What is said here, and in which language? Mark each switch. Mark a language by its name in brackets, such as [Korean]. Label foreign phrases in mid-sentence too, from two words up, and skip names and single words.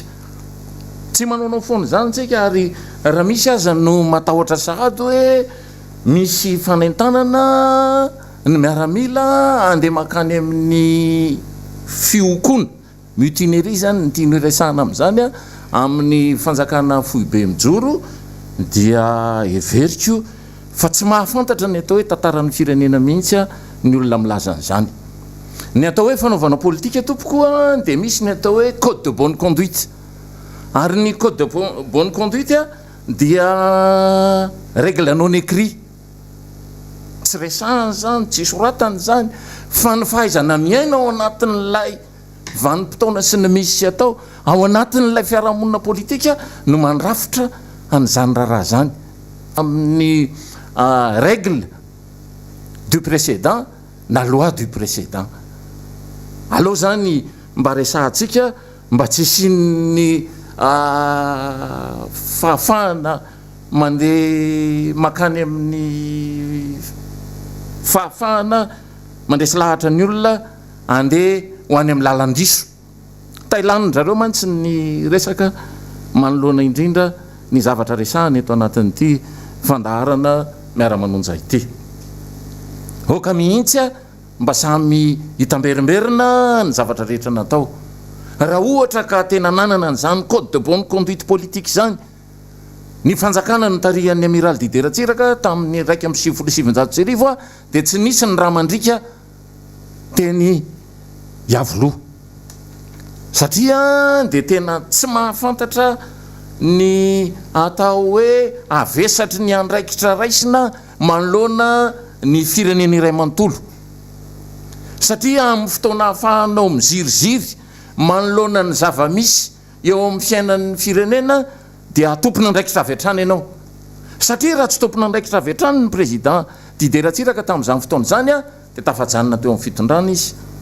[Malagasy] tsika ary raha misy aza no matahotra sahady hoe misy fanentanana ny miaramila andeha makany amin'ny fiokona mutinerie zany ny tiany resahana amin'izany a amin'ny fanjakana foibe mijoro dia everiko fa tsy mahafantatra ny atao hoe tantaran'ny firenena mihitsy a ny olona milaza an'izany ny atao hoe fanaovana politika tompokoa dia misy ny atao hoe [French] code de bonne conduite [Malagasy] ary ny [French] code de bonne conduite [Malagasy] a dia [French] règle non écrit [Malagasy] tsy resahany zany tsy soratany zany fa ny fahaizana miaina ao anatin'lay vanim-potoana sy ny misy atao ao anatin'lay fiarahamonina politika no mandrafitra an'izany raharaha zany amin'ny [French] règle du précédent [Malagasy] na [French] loi du précédent [Malagasy] aloha zany mba resahantsika mba tsy isin'ny fahafahana mandeha makany amin'ny fahafahana mandresy lahatra ny olona andeha ho any amin'ny lalan-driso tailanin-drareo mantsy ny resaka manoloana indrindra ny zavatra resahana eto anatin'ity fandarana miara-manonja ity oka mihitsy a mba samy hitamberimberina ny zavatra rehetra natao raha ohatra ka tena nanana n'izany [French] code de bonne conduite politique [Malagasy] zany ny fanjakana ny tarihan'ny amiral Dideratsiraka tamin'ny 1,770 a dia tsy nisy ny raha mandrika teny iavoloha satria dia tena tsy mahafantatra ny atao hoe avesatry ny andraikitra raisina manoloana ny firenena iray manontolo satria amin'ny fotoana ahafahanao miziriziry manoloana ny zava-misy eo amin'ny fiainan'ny firenena dia tompona andraikitra avy hatrany ianao satria raha tsy tompona andraikitra avy hatrany ny président dideratsiraka tamin'izany fotoana zany a dia tafajanona teo amin'ny fitondrana izy